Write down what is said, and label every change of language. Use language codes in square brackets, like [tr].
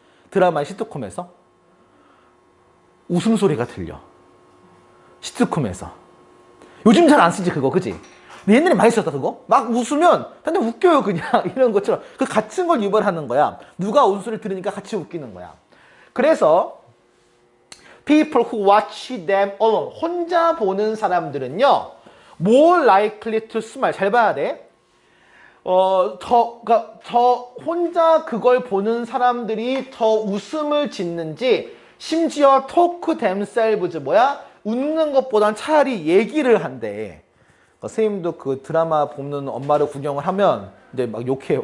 [ko] 드라마 시트콤에서 웃음소리가 들려. 시트콤에서. 요즘 잘 안 쓰지 그거, 그지? 근데 옛날에 많이 썼다 그거. 막 웃으면 근데 웃겨요 그냥 이런 것처럼. 그 같은 걸 유발하는 거야. 누가 웃음소리를 들으니까 같이 웃기는 거야. [en] 그래서 people who watch them alone, [ko] 혼자 보는 사람들은요, [en] more likely to smile. [ko] 잘 봐야 돼. 더 혼자 그걸 보는 사람들이 더 웃음을 짓는지, 심지어 [en] talk themselves, [ko] 웃는 것보단 차라리 얘기를 한대. 선생님도 그 드라마 보는 엄마를 구경을 하면 이제 막 욕해요.